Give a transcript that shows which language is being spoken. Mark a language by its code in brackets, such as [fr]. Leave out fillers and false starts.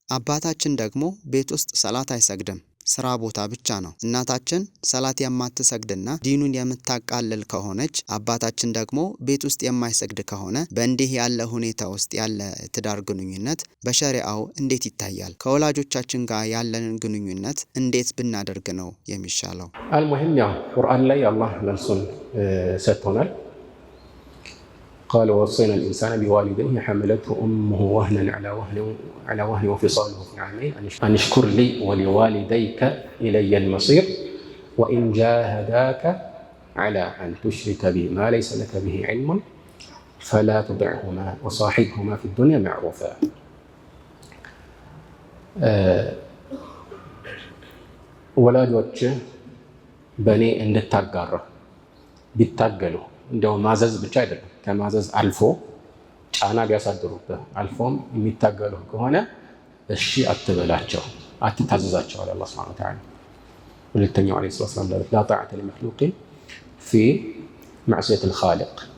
[am] አባታችን ደግሞ ቤት ውስጥ ሰላት አይሰግድም፣ ስራ ቦታ ብቻ ነው። እናታችን ሰላት የማትሰግድና ዲኑን የምታቃልል ከሆነች አባታችን ደግሞ ቤት ውስጥ የማይሰግድ ከሆነ በእንዲህ ያለ ሁኔታ ውስጥ ያለ ትዳር ግንኙነት በሸሪዓው እንዴት ይታያል? ከወላጆቻችን ጋር ያለንን ግንኙነት እንዴት ብናደርግ ነው የሚሻለው? አልሙሂም ያው ቁርአን ላይ አላህ መልሱን ሰጥቶናል። [ar] قال ووصينا الإنسان بوالديه حملته أمه وهنا على وهن وفصاله في عامين أن اشكر لي ولوالديك إلي المصير وإن جاهداك على أن تشرك بي ما ليس لك به علم فلا تطعهما وصاحبهما في الدنيا معروفا. [am] ወላጆች በእኔ እንድታጋራ ቢታገሉ እንደው ማዘዝ ብቻ አይደለም ከማዘዝ አልፎ ጫና ቢያሳድሩብህ አልፎም የሚታገሉ ከሆነ እሺ አትበላቸው፣ አትታዘዛቸው አለ አላህ ሱብሓነሁ ወተዓላ። ሁለተኛው ዓለይሂ ሰላቱ ወሰላም [ar] ላ ጣዕተ ሊመኽሉቂን ፊ መዕሲየቲል ኻሊቅ